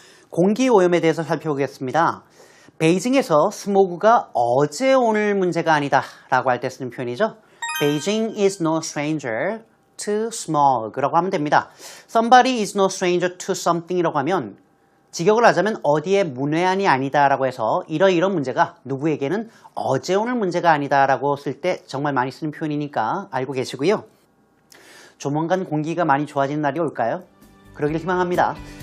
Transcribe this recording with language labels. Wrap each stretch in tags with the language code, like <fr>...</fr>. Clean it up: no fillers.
<ko>공기오염에 대해서 살펴보겠습니다. 베이징에서 스모그가 어제 오늘 문제가 아니다 라고 할 때 쓰는 표현이죠.</ko> <en>Beijing is no stranger to smog라고</en> <ko>하면 됩니다.</ko> <en>Somebody is no stranger to something</en> <ko>이라고 하면 직역을 하자면 어디에 문외한이 아니다 라고 해서 이러이런 문제가 누구에게는 어제 오늘 문제가 아니다 라고 쓸 때 정말 많이 쓰는 표현이니까 알고 계시고요. 조만간 공기가 많이 좋아지는 날이 올까요? 그러길 희망합니다.</ko>